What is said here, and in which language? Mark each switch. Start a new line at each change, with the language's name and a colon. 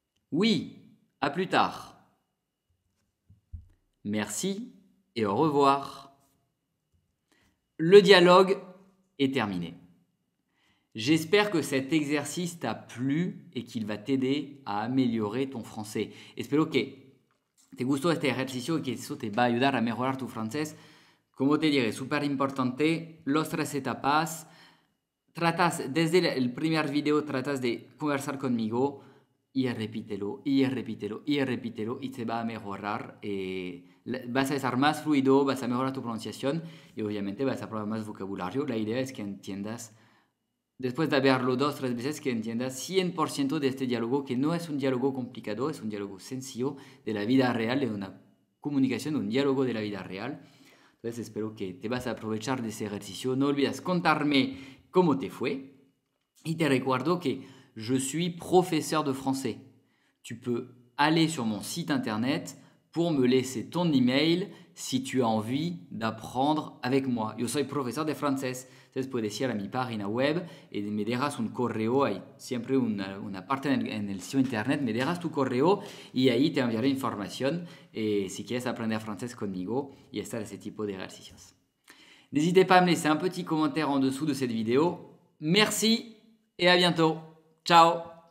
French: Oui, à plus tard. Merci et au revoir. Le dialogue est terminé. J'espère que cet exercice t'a plu et qu'il va t'aider à améliorer ton français.
Spanish: Espero que te gustó este ejercicio y que eso te va a ayudar a mejorar tu francés. Como te diré, súper importante, los 3 etapas. Desde el primer video tratas de conversar conmigo y repítelo, y repítelo, y repítelo y te va a mejorar. Vas a estar más fluido, vas a mejorar tu pronunciación y obviamente vas a probar más vocabulario. La idea es que entiendas, después de verlo 2 o 3 veces, que entiendas 100% de este diálogo, que no es un diálogo complicado, es un diálogo sencillo de la vida real, de una comunicación, un diálogo de la vida real. Entonces espero que te vas a aprovechar de ese ejercicio. No olvides contarme cómo te fue. Y te recuerdo que
French: je suis professeur de français. Tu peux aller sur mon site internet pour me laisser ton email si tu as envie d'apprendre avec moi.
Spanish: Yo soy profesor de francés. Entonces puedes ir a mi página web y me dejas un correo. Hay siempre una parte en el sitio internet. Me dejas tu correo y ahí te enviaré información si quieres aprender francés conmigo y estar ese tipo de ejercicios.
French: N'hésitez pas à me laisser un petit commentaire en dessous de cette vidéo. Merci et à bientôt. Ciao!